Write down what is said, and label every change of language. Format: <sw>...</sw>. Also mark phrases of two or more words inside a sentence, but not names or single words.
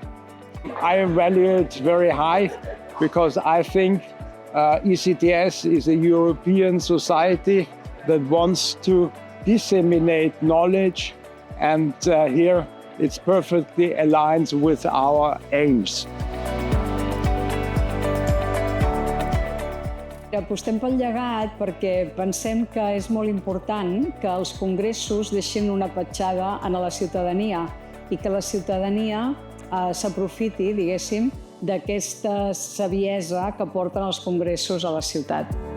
<en>I value it very high because I think ECTS is a European society that wants to disseminate knowledge, and here it's perfectly aligned with our aims.</en> <ca>Apostem pel llegat perquè pensem que és molt important que els congressos deixin una petjada a la ciutadania i que la ciutadania s'aprofiti, diguéssim, d'aquesta saviesa que porten els congressos a la ciutat.</ca>